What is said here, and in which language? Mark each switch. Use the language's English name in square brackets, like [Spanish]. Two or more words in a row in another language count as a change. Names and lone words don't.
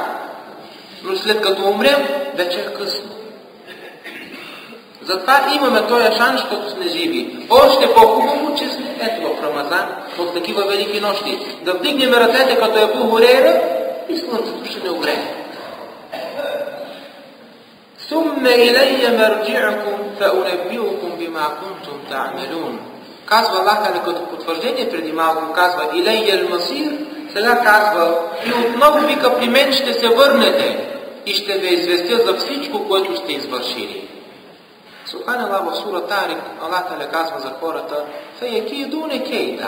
[Bulgarian] Но след като умрем, вече е късно. Затова имаме този шанс, защото сме живи. Още по-хубаво, че сме ето в Рамазан, в такива велики нощи. Да вдигнем ръцете като Абу Хурейра и слънцето ще не огрее. [Arabic] ثُمَّ إِلَيَّ مَرْجِعُكُمْ فَأُنَبِّئُكُمْ بِمَا كُنْتُمْ تَعْمَلُونَ. [Bulgarian] Казва Аллах, като потвърждение преди малко казва [Arabic] إلي المصير, [Bulgarian] сега казва: и отново, вика, при мен ще се върнете и ще ви известя за всичко, което сте извършили. Субханаллах, в сура Тарик Аллах казва за хората: [Arabic] فيكيدون كيدا.